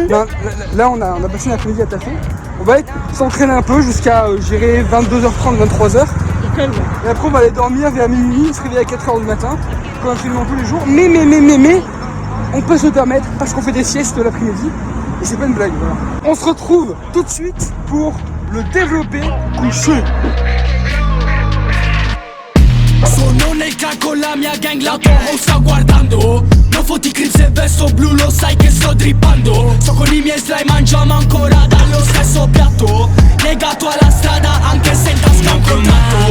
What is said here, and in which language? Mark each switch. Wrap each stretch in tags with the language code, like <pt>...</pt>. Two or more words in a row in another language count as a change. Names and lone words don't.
<fr>Non, là, on a passé l'après-midi à taffer. On va s'entraîner un peu jusqu'à, 22h30, 23h. Et après on va aller dormir vers minuit, se réveiller à 4h du matin, comme absolument tous les jours. Mais, on peut se permettre parce qu'on fait des siestes l'après-midi. Et c'est pas une blague, voilà. On se retrouve tout de suite pour le développé couché.</fr> <it>Sono nel crack con la mia gang, la tua house sta guardando. Non fotti clip se vesto blu, lo sai che sto drippando. Sto con i miei slime, mangiamo ancora dallo stesso piatto. Legato alla strada anche se in tasca un contratto.</it>